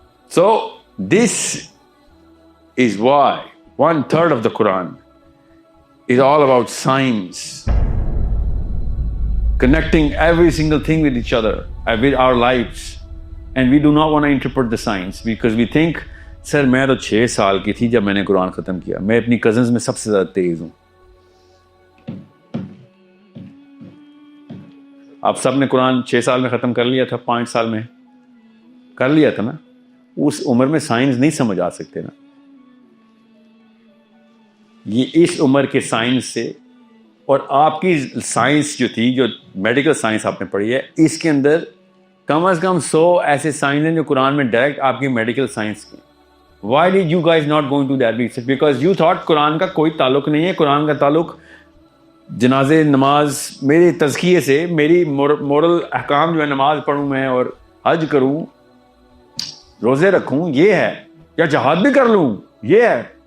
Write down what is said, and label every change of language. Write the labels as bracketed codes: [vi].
[en] So this is why 1/3 of the Quran is all about science, connecting every single thing with each other, with our lives, and we do not want to interpret the science because we think, sir [ur] میں تو 6 سال کی تھی جب میں نے قرآن ختم کیا, میں اپنی کزنز میں سب سے زیادہ تیز ہوں. آپ سب نے قرآن 6 سال میں ختم کر لیا تھا, 5 سال میں کر لیا تھا نا. اس عمر میں سائنس نہیں سمجھ آ سکتے نا. یہ اس عمر کے سائنس سے, اور آپ کی سائنس جو تھی, جو میڈیکل سائنس آپ نے پڑھی ہے, اس کے اندر کم از کم 100 ایسے سائنس ہیں جو قرآن میں ڈائریکٹ آپ کی میڈیکل سائنس کی. [en] Why did you guys not going to that research? Because you thought [ur] قرآن کا کوئی تعلق نہیں ہے. قرآن کا تعلق جنازے, نماز, میرے تزکیے سے, میری مورل احکام جو ہے, نماز پڑھوں میں اور حج کروں, روزے رکھوں, یہ ہے, یا جہاد بھی کر لوں, یہ ہے.